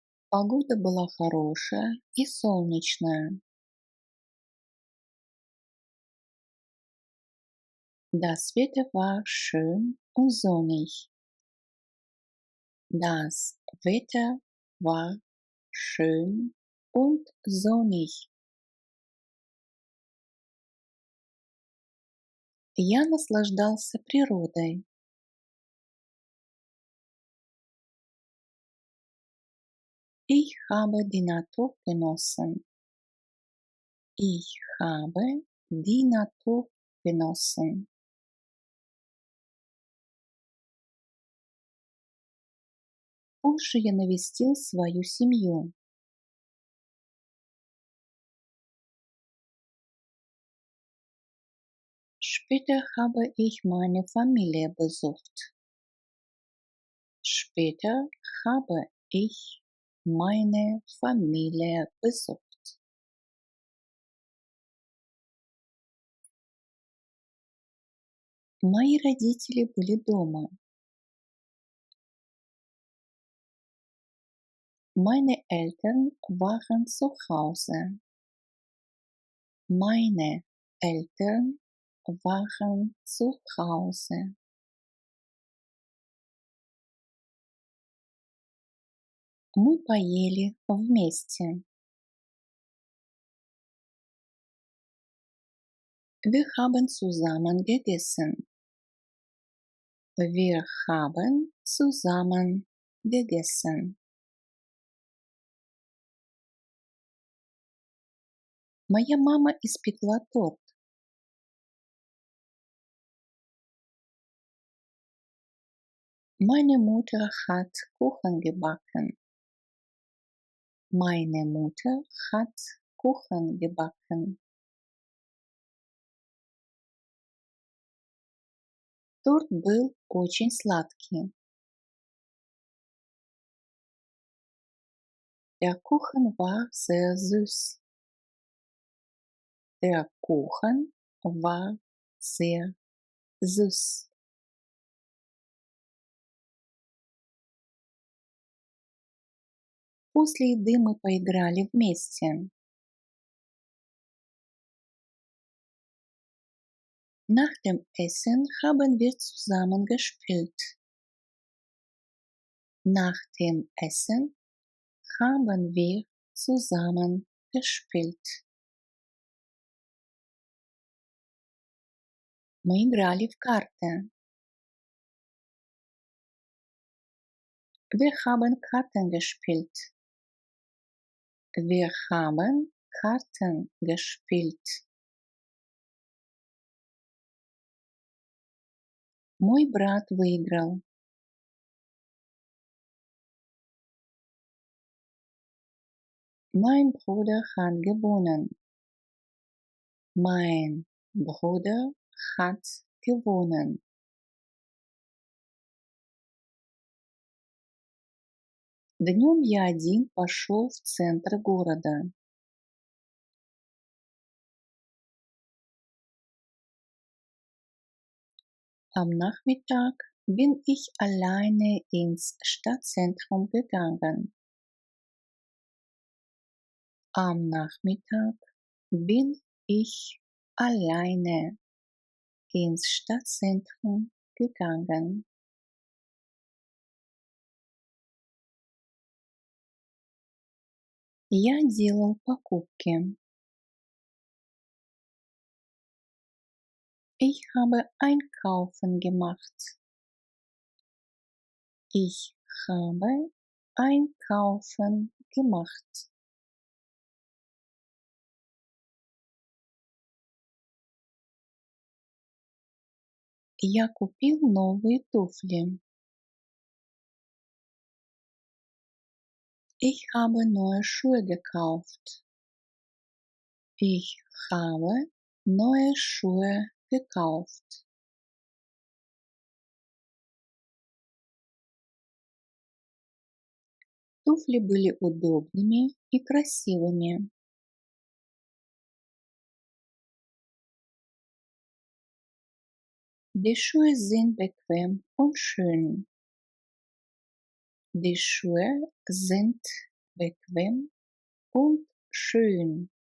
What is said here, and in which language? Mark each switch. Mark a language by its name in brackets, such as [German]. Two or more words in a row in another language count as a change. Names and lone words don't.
[Russian] Погода была хорошая и солнечная. [German] Das Wetter war schön und sonnig. Das Wetter war schön und sonnig. [Russian] Я наслаждался природой. [German] Ich habe die Natur genossen. Ich habe die Natur genossen. [Russian] Позже я навестил свою семью. [German] Später habe ich meine Familie besucht. Später habe ich meine Familie besucht. [Russian] Мои родители были дома. [German] Meine Eltern waren zu Hause. Meine Eltern waren zu Hause. [Russian] Мы поели вместе. [German] Wir haben zusammen gegessen. Wir haben zusammen gegessen. [Russian] Моя мама испекла торт. [German] Meine Mutter hat Kuchen gebacken. Meine Mutter hat Kuchen gebacken. [Russian] Торт был очень сладкий. [German] Der Kuchen war sehr süß. Der Kuchen war sehr süß. [Russian] После еды мы поиграли вместе. [German] Nach dem Essen haben wir zusammen gespielt. Nach dem Essen haben wir zusammen gespielt. [Russian] Мы играли в карты. [German] Wir haben Karten gespielt. Wir haben Karten gespielt. [Russian] Мой брат выиграл. [German] Mein Bruder hat gewonnen. Mein Bruder hat gewonnen. [Russian] Днем я один пошел в центр города. [German] Am Nachmittag bin ich alleine ins Stadtzentrum gegangen. Am Nachmittag bin ich alleine ins Stadtzentrum gegangen. [Russian] Я делал покупки. [German] Ich habe Einkaufen gemacht. Ich habe Einkaufen gemacht. [Russian] Я купил новые туфли. [German] Ich habe neue Schuhe gekauft. Ich habe neue Schuhe gekauft. [Russian] Туфли были удобными и красивыми. [German] Die Schuhe sind bequem und schön. Die Schuhe sind bequem und schön.